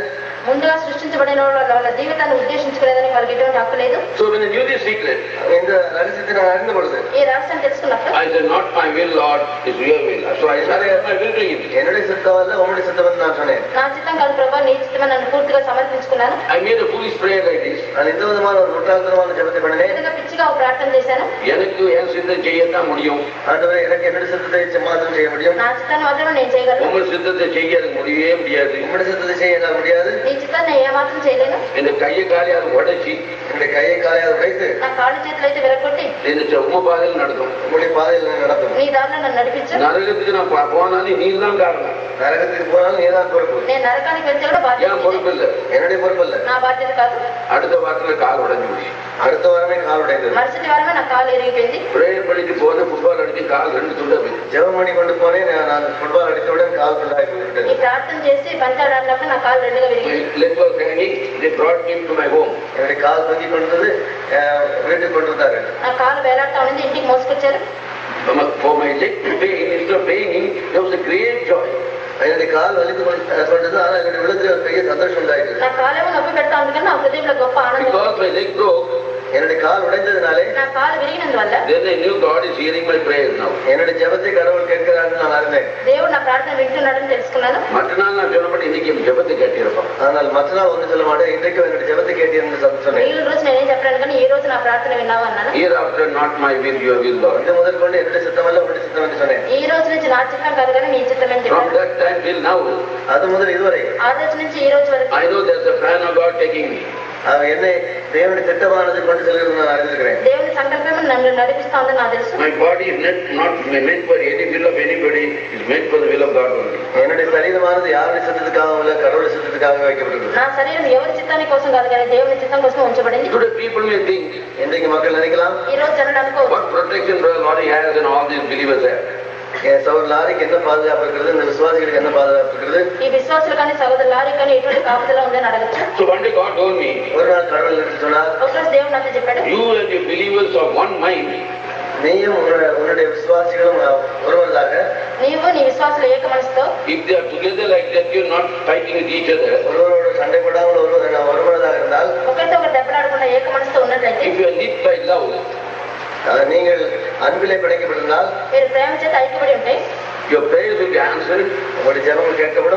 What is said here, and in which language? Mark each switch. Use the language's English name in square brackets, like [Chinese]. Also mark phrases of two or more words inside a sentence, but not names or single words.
[Telugu] ముందుగా సృష్టించబడిన వాళ్ళ జీవితాన్ని ఉద్దేశించుకునేదని వాళ్ళకి ఎటువంటి హక్కు లేదు. [English] So when I knew this secret, [Tamil] இந்த ரகசியத்தை நான் அறிந்த பொழுது, [Telugu] ఈ రహస్యం తెలుసుకున్నప్పుడు, [English] I said, not my will, Lord, it's your will. So I surrendered my will to Him. [Tamil] என்னுடைய சித்தம் அல்ல உம்முடைய சித்தம் என்று நான் சொன்னேன். [Telugu] నా చిత్తం కాదు ప్రభా, నీ చిత్తమే నన్ను పూర్తిగా సమర్పించుకున్నాను. [English] I made a foolish prayer like this. [Tamil] நான் இந்த விதமான ஒரு முட்டாள்தனமான ஜெபத்தை பண்ணினேன். [Telugu] ఇంతగా పిచ్చిగా ఒక ప్రార్థన చేశాను. [Tamil] எனக்கு என் சித்தம் செய்யத்தான் முடியும். ஆண்டவரே, எனக்கு என்னுடைய சித்தத்தை மாத்திரம் செய்ய முடியும். నా చిత్తాన్ని మాత్రమే నేను చేయగలను. உங்க சித்தத்தை செய்ய எனக்கு முடியவே முடியாது. உம்முடைய சித்தத்தை செய்ய என்னால் முடியாது. [Telugu] నీ చిత్తాన్ని ఏమాత్రం చేయలేను. [Tamil] இந்த கையை காலை அதை உடைச்சி, என்னுடைய கையை காலையாக உடைத்து, [Telugu] నా కాళ్ళు చేతులు అయితే విరగొట్టి, [Tamil] உங்க பாதையில் நடத்தும். உங்களுடைய பாதையில் நடத்தும். [Telugu] నీ దారిలో నన్ను నడిపించు. [Tamil] நரகத்துக்கு நான் போனாலும் நீர் தான் காரணம். நரகத்துக்கு போனாலும் நீதான் பொறுப்பு. [Telugu] నేను నరకానికి వెళ్తే కూడా బాధ్యత [Tamil] ஏன் பொறுப்பு இல்ல? என்னுடைய பொறுப்பு இல்ல. [Telugu] నా బాధ్యత కాదు. [Tamil] அடுத்த வாரத்துல கால் உடைஞ்சு போச்சு. அடுத்த வாரமே கால் உடைந்தது. మరుసటి వారమే నా కాలు ఇరిగిపోయింది. பிரேயர் பண்ணிட்டு போன ஃபுட்பால் அடிச்சு கால் 2 துண்டா போயிடுச்சு. ஜெபம் பண்ணி கொண்டு போனேன். நான் ஃபுட்பால் அடித்தவுடன் கால் துண்டாகி போய்விட்டது. [Telugu] ఈ ప్రార్థన చేసి బంతాడాడినప్పుడు నా కాలు రెండుగా విరిగింది. [English] Leg was hanging. They brought me to my home. [Tamil] என்னுடைய கால் தொங்கி கொண்டது. வீட்டுக்கு கொண்டு வந்தார்கள். [Telugu] నా కాలు వేలాడుతా ఉంది. ఇంటికి మోసుకొచ్చారు. [English] For my leg to pain, instead of paining, there was a great joy. [Tamil] என்னுடைய கால் வலித்து கொண்டது. ஆனால் என்னுடைய உள்ளத்தில் ஒரு பெரிய சந்தோஷம் உண்டாயிற்று. [Telugu] నా కాలేమో నొప్పి పెడతా ఉంది, నా హృదయంలో గొప్ప ఆనందం. [English] Because my leg broke, [Tamil] என்னுடைய கால் உடைந்ததினாலே, [Telugu] నా కాలు విరిగినందువల్ల, [English] then I knew God is hearing my prayers now. [Tamil] என்னுடைய ஜெபத்தை கடவுள் கேட்கிறார்னு நான் அறிந்தேன். [Telugu] దేవుడు నా ప్రార్థన వింటున్నాడని తెలుసుకున్నాను. [Tamil] மற்ற நாள் நான் சொன்னபடி இன்னைக்கு என் ஜெபத்தை கேட்டிருப்போம். ஆனால் மற்ற நாள் ஒன்று சொல்ல மாட்டேன். இன்றைக்கு என்னுடைய ஜெபத்தை கேட்டீர்னு சொன்னேன். [Telugu] ఈ రోజు నేనేం చెప్పాను కానీ ఈ రోజు నా ప్రార్థన విన్నావు అన్నాను. [English] Hereafter not my will, your will, Lord. [Tamil] இது முதல் கொண்டு என்னுடைய சித்தமல்ல உங்களுடைய சித்தம் என்று சொன்னேன். [Telugu] ఈ రోజు నుంచి నా చిత్తం కాదు కానీ నీ చిత్తం అని [English] From [Telugu] చెప్పాను. [English] that time till now, [Tamil] அது முதல் இதுவரை [Telugu] ఆ రోజు నుంచి ఈ రోజు వరకు [English] I know there's a plan of God taking me. [Tamil] என்னை தேவனுடைய திட்டமானது கொண்டு செல்கிறது நான் அறிந்திருக்கிறேன். [Telugu] దేవుని సంకల్పం నన్ను నడిపిస్తా ఉందని నాకు తెలుసు. [English] My body is not meant for any will of anybody. It's meant for the will of God only. [Tamil] என்னுடைய சரீரமானது யாருடைய சித்தத்துக்காகவும் இல்ல, கடவுளுடைய சித்தத்துக்காக வைக்கப்பட்டது. [Telugu] నా శరీరం ఎవరి చిత్తాని కోసం కాదు కానీ దేవుని చిత్తం కోసం ఉంచబడింది. [English] Today people may think, [Tamil] இன்றைக்கு மக்கள் நினைக்கலாம், [Telugu] ఈ రోజు జనులు అనుకోవచ్చు, [English] what protection Brother Lawrie has and all these believers have. [Tamil] சகோதரர் லாரிக்கு என்ன பாதுகாப்பு இருக்கிறது, இந்த விசுவாசிகளுக்கு என்ன பாதுகாப்பு இருக்கிறது, [Telugu] ఈ విశ్వాసులు కానీ సహోదరు లారీ కానీ ఎటువంటి కాపుదల ఉందని అడగచ్చు. [English] So one day God told me, [Tamil] ஒரு நாள் கடவுள் என்று சொன்னார், [Telugu] ఒకరోజు దేవుడు నాతో చెప్పాడు, [English] you and your believers are one mind. [Tamil] நீயும் உன்னுடைய விசுவாசிகளும் ஒருவராக, [Telugu] నీవు నీ విశ్వాసులు ఏక మనసుతో, [English] If they are together like that, you're not fighting with each other. [Tamil] ஒருவரோடு சண்டை போடாமல் ஒருவராக இருந்தால், [Telugu] ఒకరితో ఒకరు దెబ్బలాడకుండా ఏక మనసుతో ఉన్నట్లయితే, [English] If you are knit by love, [Tamil] நீங்கள் அன்பிலே பிணைக்கப்பட்டிருந்தால், [Telugu] మీరు ప్రేమ చేత ఐక్యపడి ఉంటే [English] your prayers will be answered. [Tamil] உங்களுடைய ஜெபங்கள் கேட்கப்படும்.